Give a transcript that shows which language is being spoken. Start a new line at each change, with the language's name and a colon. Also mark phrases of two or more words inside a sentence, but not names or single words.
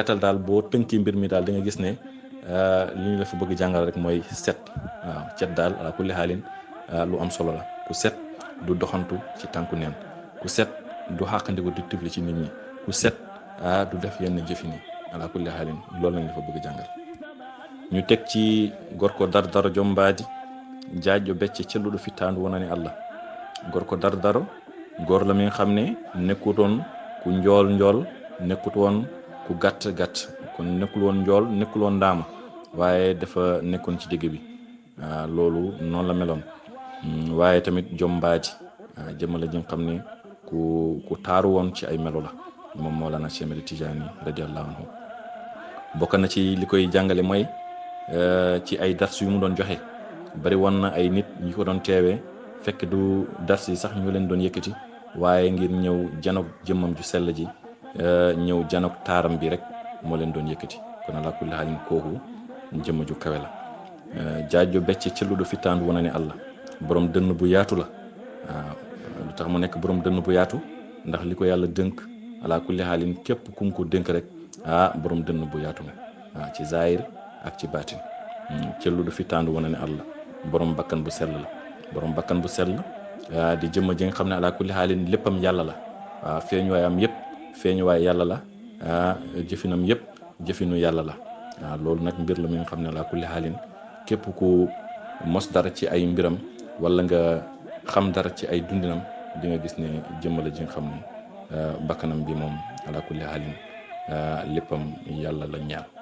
Wolof: gàttal daal boo tënkee mbir mi daal da nga gis ne li ñu la fa bëgg jàngal rek mooy set waaw cet daal
Arabic: على كل حال
Wolof: lu am solo la ku set du doxantu ci tànku neen ku set du xàqandiku di tifli ci nit ñi ku set du def yenn jëfin yi
Arabic: على كل حال
Wolof: loolu lañ la fa bëgg jàngal ñu teg ci
Fula: gorko dardaro jombaadi jaajjo becce celluɗo fittaandu wonani Allah gorko dardaro góor
Wolof: la mi nga xam ne nekkutoon ku njool nekkut woon ku gàtt kon nekkul woon njool nekkul woon ndaama waaye dafa nekkoon ci digg bi loolu noonu la meloon waaye tamit jombaaji jëmala ji nga xam ne ku taaru woon ci ay melo la moom Mawlana Cheikh Ahmed Tidiane
Arabic: رضي الله عنه
Wolof: bokk na ci li koy jàngale mooy ci ay dars yu mu doon joxe bari woon na ay nit ñi ko doon teewee fekk du dars yi sax ñu leen doon yëkkati waaye ngir ñëw janoog jëmmam ju sell ji ñëw janoog taaram bi rek moo leen doon yëkkati kon ala
Arabic: كل حال
Wolof: kooku jëmm ju kawe la
Fula: jaajo becce celluɗo fittaandu wonani Allah
Wolof: borom dënn bu yaatu la waaw lu tax mu nekk borom dënn bu yaatu ndax li ko yàlla dënk ala
Arabic: كل حال
Wolof: képp kum ko dënk rek borom dënn bu yaatu la waaw ci zaahir ak ci baatin
Fula: celluɗo fittaandu wonani Allah
Wolof: borom bakkan bu sell la borom bakkan bu sell di jëmm ji nga xam ne
Arabic: على كل حال
Wolof: léppam yàlla la waaw feeñuwaayam yëpp feeñuwaay yàlla la jëfinam yëpp jëfinu yàlla la waaw loolu nag mbir la mi nga xam ne
Arabic: على كل حال
Wolof: képp ku mos dara ci ay mbiram wala nga xam dara ci ay dundinam di nga gis ne jëmm la ji nga xam ne bakkanam bi moom
Arabic: على كل حال
Wolof: léppam yàlla la ñaar